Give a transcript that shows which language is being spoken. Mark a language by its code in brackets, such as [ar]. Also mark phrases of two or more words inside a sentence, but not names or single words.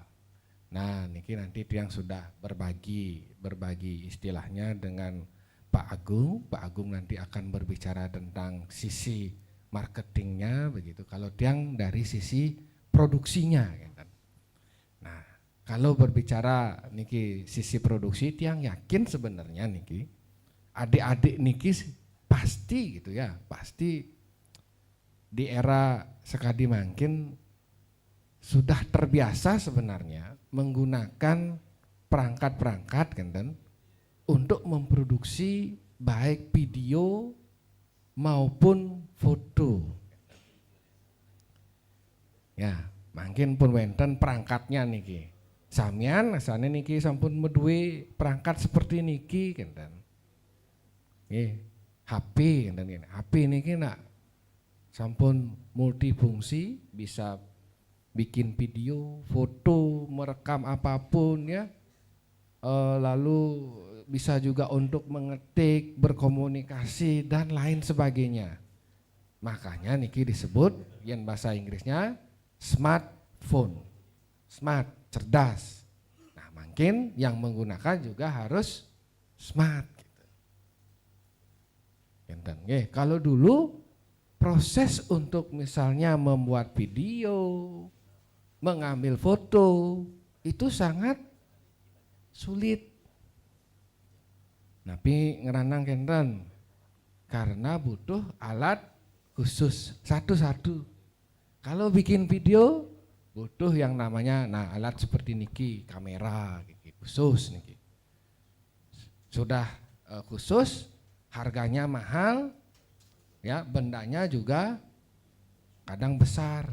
[id] Nah, niki nanti yang sudah berbagi istilahnya dengan Pak Agung. Pak Agung nanti akan berbicara tentang sisi marketingnya begitu. Kalau tiang dari sisi produksinya, gitu. Nah, kalau berbicara niki sisi produksi, tiang yakin sebenarnya niki adik-adik niki pasti gitu ya, pasti di era sekadi mungkin sudah terbiasa sebenarnya menggunakan perangkat-perangkat kan untuk memproduksi baik video maupun foto. Ya, mungkin [ban] pun wenten [id] perangkatnya niki. [ban] Samian asane niki sampun meduwe [id] perangkat seperti [ban] niki kan. [id] Nggih, HP kan HP niki [ban] nak sampun [id] multifungsi, bisa bikin video, foto, merekam apapun ya, lalu bisa juga untuk mengetik, berkomunikasi dan lain sebagainya. Makanya niki disebut yang bahasa Inggrisnya smartphone, smart, cerdas. Nah, mungkin yang menggunakan juga harus smart. Gitu. Kalau dulu proses untuk misalnya membuat video, mengambil foto itu sangat sulit. Tapi [ban] ngeranang kenten [id] karena butuh alat khusus satu-satu. Kalau bikin video butuh yang namanya alat seperti niki, kamera khusus niki. Sudah khusus, harganya mahal, ya bendanya juga kadang besar.